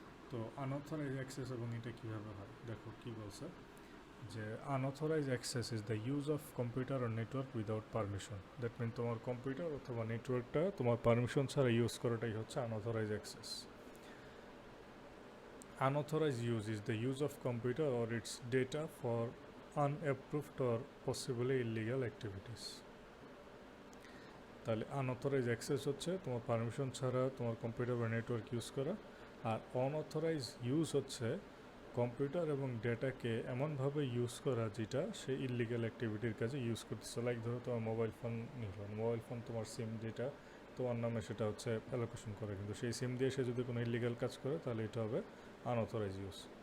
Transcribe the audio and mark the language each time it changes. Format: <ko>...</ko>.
<en>তো unauthorised access</en> <bn>এবং এটা কীভাবে হয় দেখো কি বলছে, যে</bn> <en>Unauthorised access is the use of computer or network without permission. That mean</en> <bn>তোমার কম্পিউটার অথবা নেটওয়ার্কটা তোমার পারমিশন ছাড়া ইউজ করাটাই হচ্ছে unauthorised access.</bn> <en>Unauthorized use is the use of computer or its data for unapproved or possibly illegal activities.</en> <bn>তাহলে unauthorised access হচ্ছে তোমার permission ছাড়া তোমার কম্পিউটার বা নেটওয়ার্ক ইউজ করা, আর অনঅথরাইজ ইউজ হচ্ছে কম্পিউটার এবং ডেটাকে এমনভাবে ইউজ করা যেটা সে ইলিগাল অ্যাক্টিভিটির কাজে ইউজ করতেছে। লাইক ধরো তোমার মোবাইল ফোন তোমার সিম যেটা তোমার নামে সেটা হচ্ছে অ্যালোকেশন করে, কিন্তু সেই সিম দিয়ে সে যদি কোনো ইলিগাল কাজ করে তাহলে এটা হবে আনঅথরাইজ ইউজ।</bn>